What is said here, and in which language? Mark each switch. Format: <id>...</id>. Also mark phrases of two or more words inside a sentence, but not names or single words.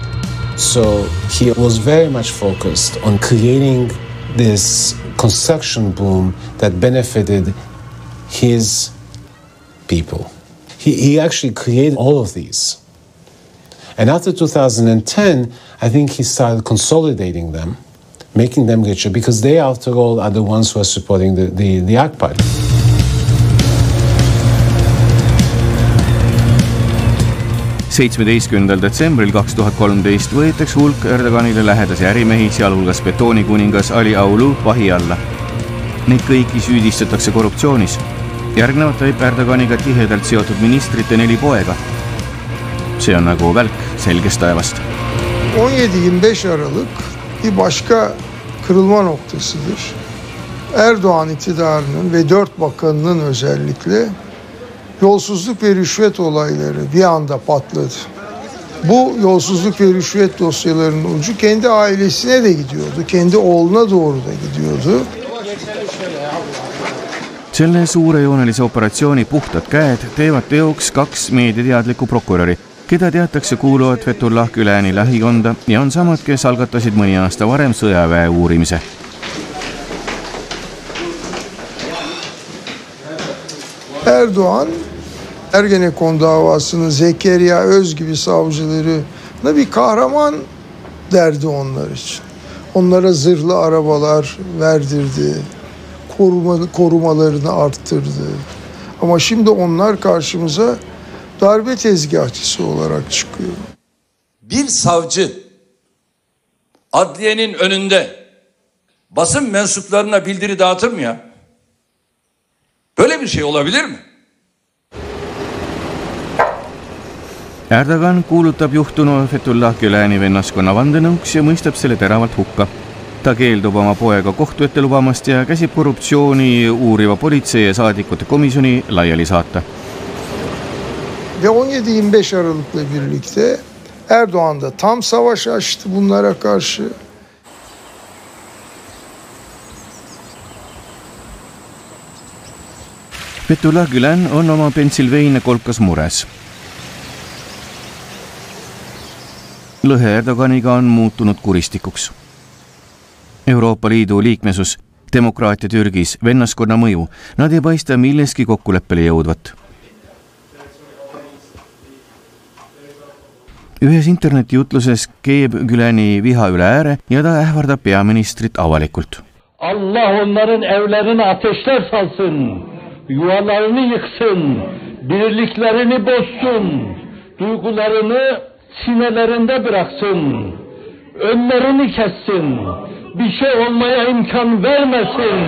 <en>So he was very much focused on creating this construction boom that benefited his people. He actually created all of these. And after 2010, I think he started consolidating them, making them richer, because they, after all, are the ones who are supporting the AK Party.</en> <et>Detsembril 2013 võetakse hulk Erdoganile lähedasi ärimehi, sealhulgas betoonikuningas Ali Aulu vahi alla. Neid kõiki süüdistatakse korruptsioonis. Järgnevalt võib Erdoganiga tihedalt seotud ministrite 4 poega. See on nagu välk selgest taevast.</et> <tr>17-25 Aralık bir başka kırılma noktasıdır. Erdoğan iktidarının ve 4 bakanının özellikle yolsuzluk ve rüşvet olayları bir anda patladı. Bu yolsuzluk ve rüşvet dosyalarının ucu kendi ailesine de gidiyordu. Kendi oğluna doğru da gidiyordu.</tr> <et>Selle suurejoonelise operatsiooni puhtad käed teevad teoks 2 meediateadlikku prokuröri, keda teatakse kuuluvat Fethullah Güleni lähikonda ja on samad, kes algatasid mõni aasta varem sõjaväe uurimise.</et> <tr>Erdoğan, Ergenekon davasının Zekeriya Öz gibi savcılarına bir kahraman derdi onlar için. Onlara zırhlı arabalar verdirdi, korumalarını arttırdı. Ama şimdi onlar karşımıza darbe tezgahçısı olarak çıkıyor. Bir savcı adliyenin önünde basın mensuplarına bildiri dağıtır mı ya? Böyle bir şey olabilir mi?</tr> <et>Erdogan kuulutab juhtunu Fethullah Güleni vennaskonna vandenõuks ja mõistab selle teravalt hukka. Ta keeldub oma poega kohtu ette lubamast ja käsib korruptsiooni uuriva politsei ja saadikute komisjoni laiali saata.</et> <tr>Ve 17-25 Aralık'la birlikte Erdoğan da tam savaş açtı bunlara karşı.</tr> <et>Fethullah Gülen on oma Pennsylvania kolkas mures. Lõhe Erdoganiga on muutunud kuristikuks. Euroopa Liidu liikmesus, demokraatia Türgis, vennaskonna mõju, nad ei paista milleski kokkuleppele jõudvat. Ühes internetijutluses keeb Güleni viha üle ääre ja ta ähvardab peaministrit avalikult.</et> <tr>Allah onların evlerine ateşler salsın, yuvalarını yıksın, birliklerini bozsun, duygularını sinelerinde bıraksın, önlerini kessin, bir şey olmaya imkan vermesin.</tr>